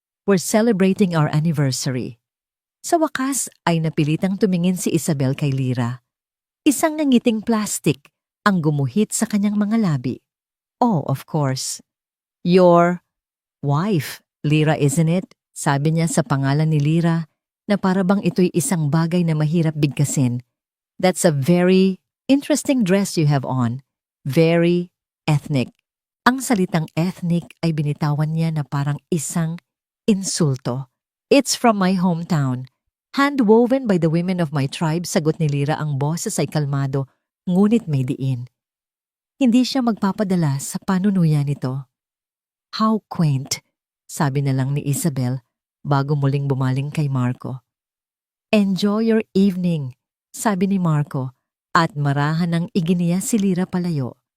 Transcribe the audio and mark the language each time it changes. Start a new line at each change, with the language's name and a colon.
English: We're celebrating our anniversary.
Filipino: Sa wakas ay napilitang tumingin si Isabel kay Lira. Isang nangiting plastic ang gumuhit sa kanyang mga labi.
English: Oh, of course. Your wife, Lira, isn't it?
Filipino: Sabi niya sa pangalan ni Lira na para bang ito'y isang bagay na mahirap bigkasin.
English: That's a very interesting dress you have on. Very ethnic.
Filipino: Ang salitang ethnic ay binitawan niya na parang isang insulto.
English: It's from my hometown. Hand-woven by the women of my tribe,
Filipino: sagot ni Lira. Ang boses ay kalmado, ngunit may diin. Hindi siya magpapadala sa panunuya nito.
English: How quaint,
Filipino: sabi na lang ni Isabel bago muling bumaling kay Marco.
English: Enjoy your evening,
Filipino: sabi ni Marco at marahan ng iginiya si Lira palayo.